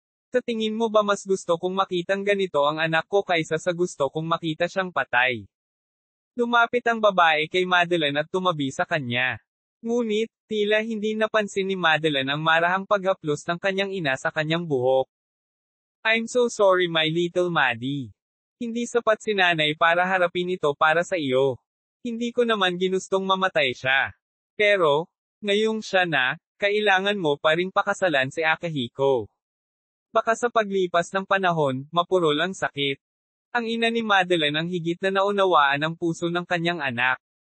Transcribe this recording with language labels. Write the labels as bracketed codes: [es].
[tl] Sa tingin mo ba mas gusto kong makitang ganito ang anak ko kaysa sa gusto kong makita siyang patay? Lumapit ang babae kay Madeline at tumabi sa kanya. Ngunit, tila hindi napansin ni Madeline ang marahang paghaplos ng kanyang ina sa kanyang buhok. [en] I'm so sorry my little Maddie. [tl] Hindi sapat si nanay para harapin ito para sa iyo. Hindi ko naman ginustong mamatay siya. Pero, ngayong siya na, kailangan mo pa ring pakasalan si Akihiko. Baka sa paglipas ng panahon, mapurol ang sakit. Ang ina ni Madeline ang higit na naunawaan ang puso ng kanyang anak.